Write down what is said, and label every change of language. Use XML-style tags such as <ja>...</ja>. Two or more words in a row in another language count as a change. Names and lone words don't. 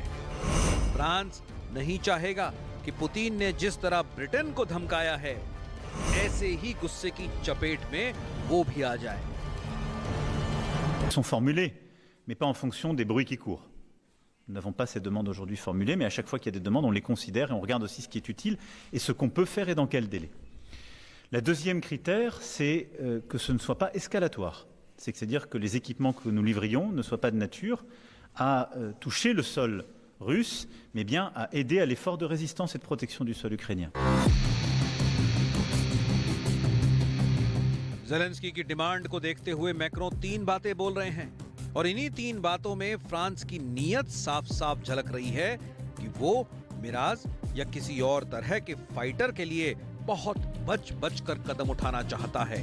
<hi>फ्रांस नहीं चाहेगा कि पुतिन ने जिस तरह ब्रिटेन को धमकाया है, ऐसे ही गुस्से की चपेट में वो भी आ जाए।</hi> <fr>Sont formulées, mais pas en fonction des bruits qui courent. Nous n'avons pas ces demandes aujourd'hui formulées, mais à chaque fois qu'il y a des demandes, on les considère et on regarde aussi ce qui est utile et ce qu'on peut faire et dans quel délai. La deuxième critère, c'est que ce ne soit pas escalatoire. C'est-à-dire que les équipements que nous livrions ne soient pas de nature à toucher le sol russe, mais bien à aider à l'effort de résistance et de protection du sol ukrainien.</fr> <hi>जेलेंस्की की डिमांड को देखते हुए मैक्रों 3 बातें बोल रहे हैं, और इन्हीं 3 बातों में फ्रांस की नीयत साफ साफ झलक रही है कि वो मिराज या किसी और तरह के फाइटर के लिए बहुत बच बच कर कदम उठाना चाहता है।</hi>